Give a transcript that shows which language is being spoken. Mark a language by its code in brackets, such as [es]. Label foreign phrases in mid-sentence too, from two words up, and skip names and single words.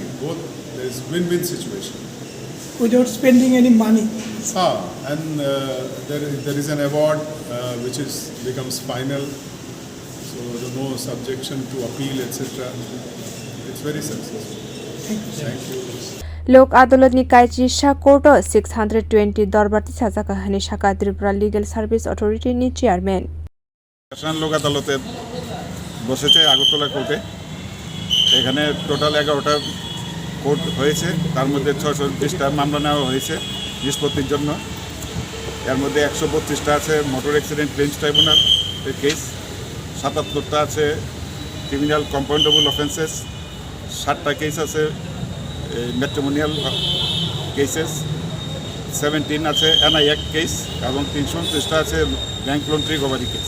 [en] Both there is win-win situation. Without spending any money. And there is an award which becomes final. So there is no subjection to appeal, etc. It's very successful. Thank you. [trp] Lok adalat ni kaiji sha court 620 dorbarti chengjakha hani shaka Tripura Legal Service Authority ni Chairman. [bn] লোক আদালতে বসেছে আগরতলা কোর্টে। এখানে টোটাল 11টা কোর্ট হয়েছে, তার মধ্যে 620টা মামলা নেওয়া হয়েছে নিষ্পত্তির জন্য। এর মধ্যে 132টা আছে [en] motor accident claims tribunal [bn] এর কেস, 77টা আছে [en] criminal compoundable offences, [bn] 60টা কেস আছে [en] matrimonial cases, [bn] 17 আছে [en] NI act case [bn] এবং 329টা আছে [en] bank loan recovery case.